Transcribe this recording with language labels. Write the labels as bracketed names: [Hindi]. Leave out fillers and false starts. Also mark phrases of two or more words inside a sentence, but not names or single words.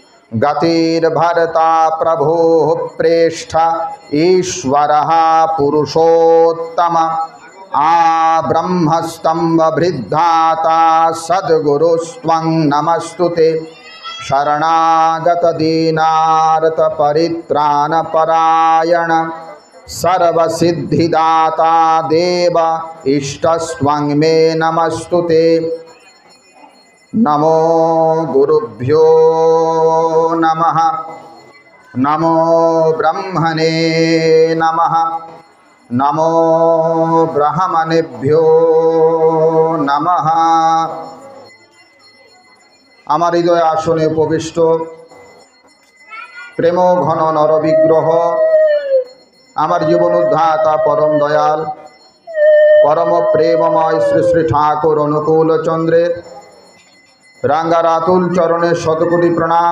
[Sanskrit] गतिर्भर्ता प्रभुः प्रेष्ठ ईश्वरः पुरुषोत्तम ब्रह्मस्तम्भभृद्धाता सद्गुरुस्त्वं नमस्तुते शरणागत दीनार्त परित्राणपरायण सर्वसिद्धिदाता देव इष्टस्त्वं मे नमस्तुते। नमो गुरुभ्यो नमः। नमो ब्रह्मणे नमः। नमो ब्राह्मणेभ्यो नमः। [Bangla] আমার হৃদয় আসনে উপবিষ্ট প্রেম ঘন নরবিগ্রহ আমার জীবন উদ্ধাতা পরম দয়াল পরম প্রেমময় শ্রী শ্রী ঠাকুর অনুকূল চন্দ্রের রাঙ্গারাতুল চরণে শতকোটি প্রণাম।